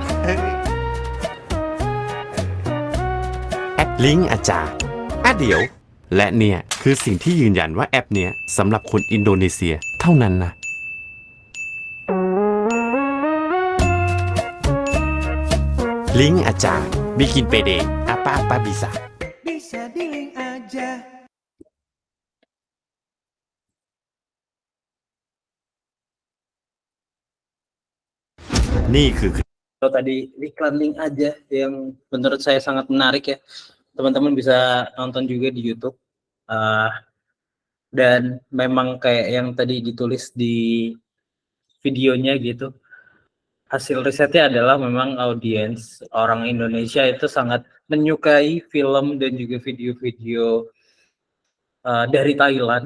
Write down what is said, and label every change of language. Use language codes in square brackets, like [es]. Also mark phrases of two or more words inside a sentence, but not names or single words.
[th] แอปลิงก์อาจารย์เดี๋ยว และเนี่ยคือสิ่งที่ยืนยันว่าแอปเนี้ยสำหรับคนอินโดนีเซียเท่านั้นนะ ลิงก์อาจารย์ [id] bikin PD apa-apa bisa [th] นี่คือ [id] Kalau tadi iklan link aja yang menurut saya sangat menarik ya, teman-teman bisa nonton juga di YouTube. Dan memang kayak yang tadi ditulis di videonya gitu, hasil risetnya adalah memang audiens orang Indonesia itu sangat menyukai film dan juga video-video dari Thailand.